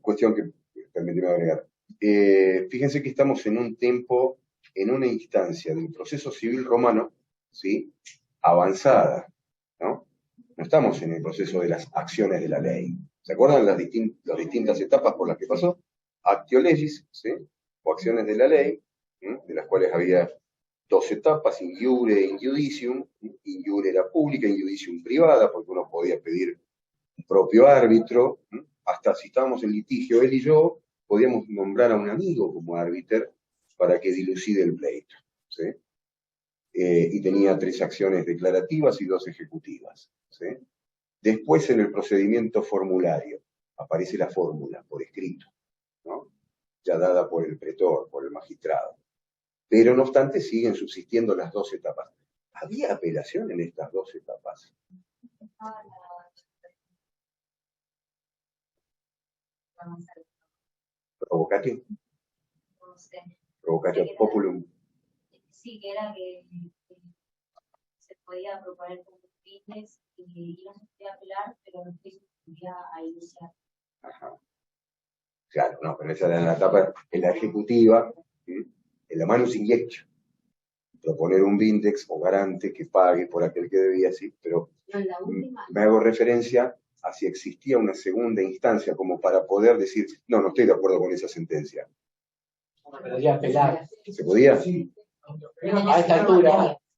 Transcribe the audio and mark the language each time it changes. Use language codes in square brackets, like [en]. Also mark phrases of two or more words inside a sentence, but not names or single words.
[es] cuestión que permíteme agregar. Fíjense que estamos en un tiempo, en una instancia del proceso civil romano, ¿sí? Avanzada, ¿no? No estamos en el proceso de las acciones de la ley. ¿Se acuerdan las distintas etapas por las que pasó? [la] Actio legis, [es] ¿sí? O acciones de la ley, ¿sí? De las cuales había 2 etapas, [la] in iure e in judicium. In iure [es] era pública, [la] in judicium [es] privada, porque uno podía pedir un propio árbitro, ¿sí? Hasta si estábamos en litigio, él y yo, podíamos nombrar a un amigo como árbitro para que dilucide el pleito, ¿sí? Y tenía 3 acciones declarativas y 2 ejecutivas, ¿sí? Después, en el procedimiento formulario, aparece la fórmula por escrito, ¿no? Ya dada por el pretor, por el magistrado. Pero, no obstante, siguen subsistiendo las 2 etapas. ¿Había apelación en estas 2 etapas? Provocatio. [la] Provocatio populum. [es] Sí, que era que se podía proponer como fines y no se podía apelar, pero después se podía iniciar. Ajá. Claro, no, pero esa era la etapa, en la ejecutiva, ¿sí? En la [la] manus injectio. [es] Proponer un vindex o garante que pague por aquel que debía, sí, pero No, la última. Me hago referencia a si existía una segunda instancia como para poder decir, no estoy de acuerdo con esa sentencia. Pero ya apelar. ¿Se podía? Sí. A esta altura.